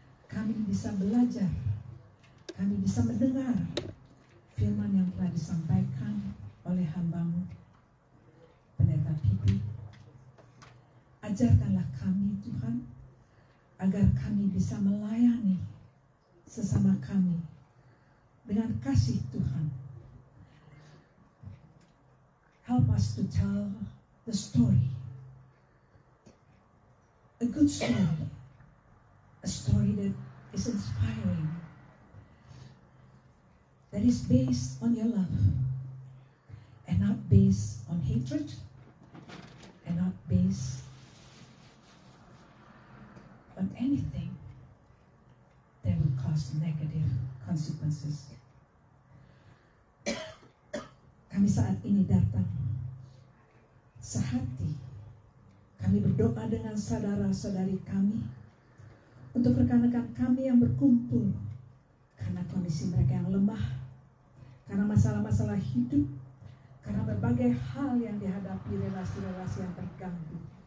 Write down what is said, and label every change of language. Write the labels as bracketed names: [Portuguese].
[Indonesian] Kami bisa belajar, kami bisa mendengar firman yang telah disampaikan oleh hamba-Mu, Pendeta Pipi. Ajarkanlah kami Tuhan, agar kami bisa melayani sesama kami dengan kasih Tuhan. [English] Help us to tell the story, a good story, a story that is inspiring, that is based on your love, and not based on hatred, and not based on anything that will cause negative consequences. [Indonesian] Kami saat ini datang sehati. Kami berdoa dengan saudara-saudari kami, untuk rekan-rekan kami yang berkumpul karena kondisi mereka yang lemah, karena masalah-masalah hidup, karena berbagai hal yang dihadapi, relasi-relasi yang terganggu.